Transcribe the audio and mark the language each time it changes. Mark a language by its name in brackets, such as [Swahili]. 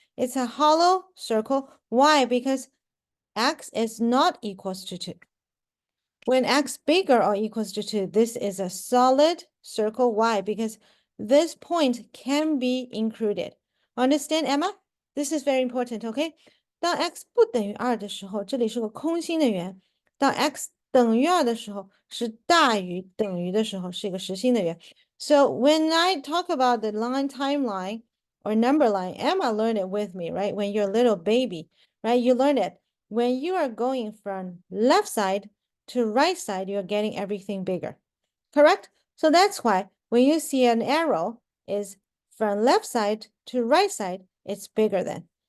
[English] It's a hollow circle. Why? Because X is not equals to 2. When X bigger or equals to 2, this is a solid circle. Why? Because this point can be included. Understand, Emma? This is very important, okay? [Chinese] 当 x 不等于2的时候，这里是个空心的圆。当 x 等于2的时候，是大于等于的时候，是一个实心的圆。 [English] So when I talk about the line timeline or number line, Emma learned it with me, right? When you're a little baby, right? You learn it. When you are going from left side to right side, you're getting everything bigger, correct? So that's why when you see an arrow is from left side to right side, it's bigger than.